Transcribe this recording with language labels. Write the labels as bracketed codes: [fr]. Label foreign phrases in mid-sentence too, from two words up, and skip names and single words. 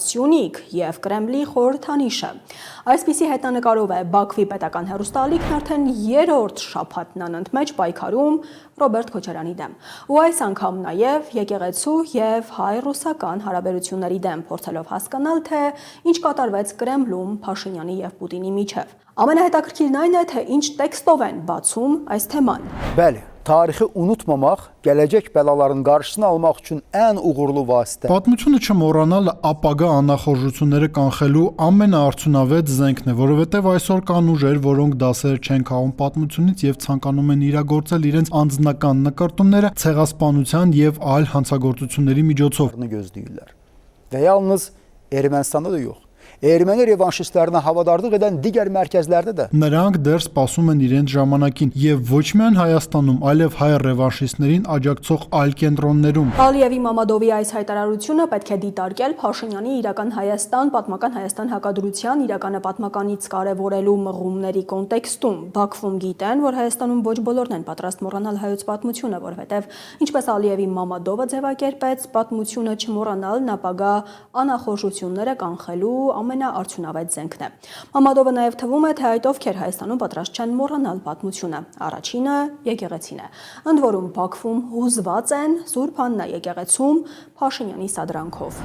[hy] Սյունիք եւ Կրեմլի խորհրդանիշը։ Այսպիսի հետանկարով է Բաքվի պետական հեռուստաալիքն արդեն երրորդ շաբաթն անընդմեջ պայքարում Ռոբերտ Քոչարյանի դեմ։ Ու այս անգամ նաեւ եկեղեցու եւ հայ-ռուսական հարաբերությունների դեմ, փորձելով հասկանալ, թե ինչ կատարվեց Կրեմլում Փաշինյանի եւ Պուտինի միջև։ Ամենահետաքրքիրն այն է, թե ինչ տեքստով են բացում այս թեման։ [az] Bəli, tarixi unutmamaq, gələcək bəlaların qarşısını almaq üçün ən uğurlu vasitə. [hy] Պատմությունը չմոռանալը ապագա անախորժությունները կանխելու ամենաարդյունավետ զենքն է, որովհետև այսօր կան ուժեր, որոնք դասեր չեն քաղում պատմությունից եւ ցանկանում են իրագործել իրենց անձնական նկարտումները ցեղասպանության եւ այլ հանցագործությունների միջոցով [az] Gözləyirlər. Və yalnız Ermənistanda da yox. Erməni revanşistlərinə havadarlıq edən digər mərkəzlərdə də [hy] նրանք դեռ սպասում են իրենց ժամանակին եւ ոչ միայն Հայաստանում, այլև հայ ռևանշիստներին աջակցող այլ կենտրոններում։ Ալիևի Մամադովի այս հայտարարությունը պետք է դիտարկել Փաշինյանի իրական Հայաստան, պատմական Հայաստան հակադրության իրականը պատմականից կարևորելու մղումների կոնտեքստում։ Բաքվում գիտեն, որ Հայաստանում ոչ բոլորն են պատրաստ մոռանալ հայոց պատմությունը, որովհետև ինչպես Ալիևի Մամադովը ձևակերպեց, պատմությունը չմոռանալն ապագա անախորժությունները կանխելու ամենաարդյունավետ զենքն է։ Մամադովը նաև թվում է, թե այդ ովքեր Հայաստանում պատրաստ չեն մոռանալ պատմությունը։ Առաջինը եկեղեցին է։ Ընդ որում Բաքվում հուզված են Սուրբ Աննա եկեղեցում Փաշինյանի սադրանքով։